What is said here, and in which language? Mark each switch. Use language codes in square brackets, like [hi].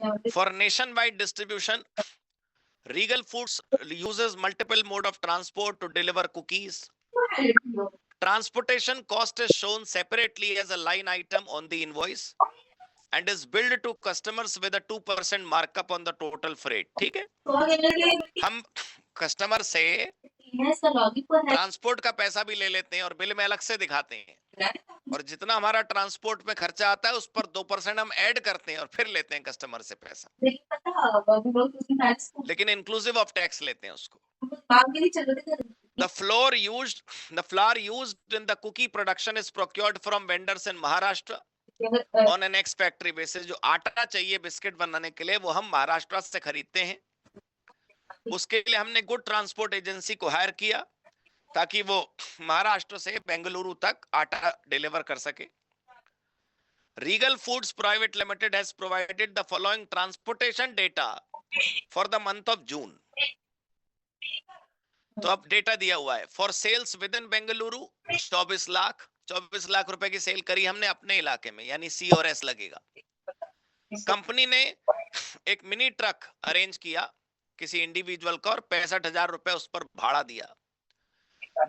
[en] For nationwide distribution, Regal Foods uses multiple mode of transport to deliver cookies. Transportation cost is shown separately as a line item on the invoice and is billed to customers with a 2% markup on the total freight. [hi] ठीक है, हम customer से transport का पैसा भी ले लेते हैं और बिल में अलग से दिखाते हैं, और जितना हमारा ट्रांसपोर्ट में खर्चा आता है उस पर 2% हम ऐड करते हैं और फिर लेते हैं कस्टमर से पैसा, लेकिन [en] inclusive of tax [hi] लेते हैं उसको। [en] The flour used in the cookie production is procured from vendors in Maharashtra on an ex factory basis. [hi] जो आटा चाहिए बिस्किट बनाने के लिए वो हम महाराष्ट्र से खरीदते हैं। उसके लिए हमने गुड ट्रांसपोर्ट एजेंसी को हायर किया ताकि वो महाराष्ट्र से बेंगलुरु तक आटा डिलीवर कर सके। [en] Regal Foods Private Limited has provided the following transportation data for the month of June. [hi] तो अब डेटा दिया हुआ है। [en] for sales within Bengaluru [hi] 24 lakh रुपए की सेल करी हमने अपने इलाके में, यानी सी और एस लगेगा। कंपनी ने एक मिनी ट्रक अरेंज किया किसी इंडिविजुअल का और 65,000 रुपए उस पर भाड़ा दिया।